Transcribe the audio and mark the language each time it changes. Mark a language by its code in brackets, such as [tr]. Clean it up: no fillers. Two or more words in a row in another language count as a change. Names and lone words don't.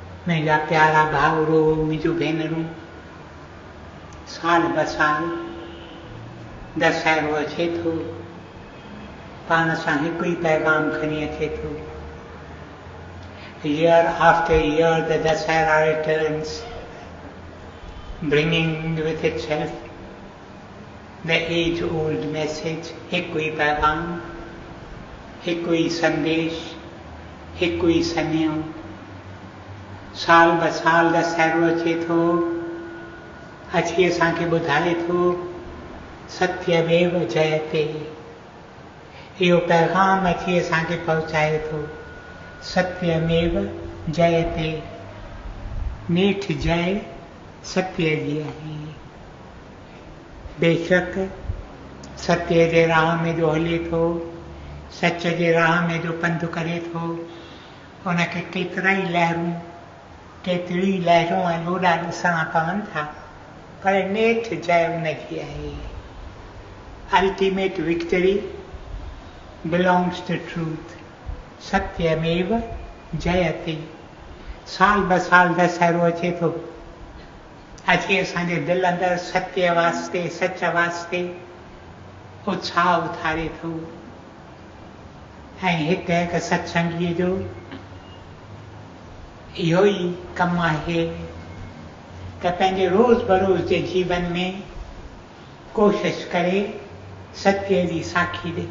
[sd] मुंहिंजा प्यारा भाउरो मुंहिंजूं भेनरूं, साल ब साल दशहरो अचे थो, पाण सां हिकु ई पैगाम खणी अचे थो। [en] Year after year the Dasahara returns, bringing with itself the age-old message, [sd] हिकु ई पैगाम, हिकु ई संदेश, हिकु ई सन्यो। साल ब साल दशहरो अचे थो, अची असांखे ॿुधाए थो [sa] सत्यमेव जयते। [sd] इहो पैगाम अची असांखे पहुचाए थो [sa] सत्यमेव जयते। [sd] नेठ जय सत्य जी आहे। बेशक सत्य जे राह में जो हले थो, सच जे राह में जो पंधु करे थो, उनखे केतिरी लहरूं ऐं लोॾा ॾिसणा पवनि था, पर नेठ जय उनजी आहे। [en] Ultimate victory belongs to truth. [sa] सत्यमेव जयते। [sd] साल ब साल दशहरो अचे थो, अची असांजे दिलि अंदरि सत्य वास्ते, सच वास्ते उत्साह उथारे थो। ऐं हिकु हिकु सत्संगीअ जो इहो ई कमु आहे त पंहिंजे रोज़ बरोज़ जे जीवन में कोशिशि करे सत्य जी साखी ॾे।